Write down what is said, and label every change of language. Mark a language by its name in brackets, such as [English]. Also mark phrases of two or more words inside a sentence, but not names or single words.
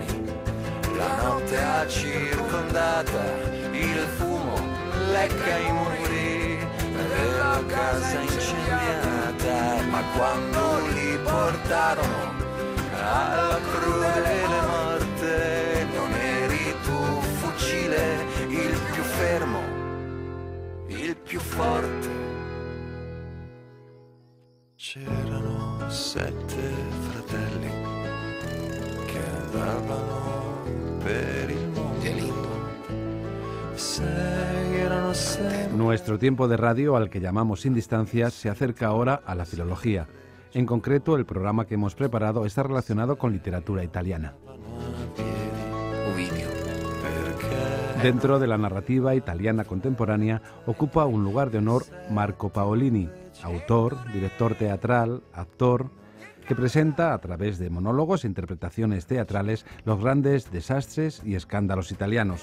[Italian] La notte ha circondata, il fumo lecca i muri della casa incendiata, ma quando li portarono alla crudele morte non eri tu, fucile, il più fermo, il più forte. C'erano 7 fratelli che andavano per il mondo. Gelindo, 6 erano 6. [Spanish] Nuestro tiempo de radio, al que llamamos Sin Distancias, se acerca ahora a la filología. En concreto, el programa que hemos preparado está relacionado con literatura italiana. Ovidio, Dentro de la narrativa italiana contemporánea ocupa un lugar de honor Marco Paolini, autor, director teatral, actor, que presenta a través de monólogos e interpretaciones teatrales los grandes desastres y escándalos italianos.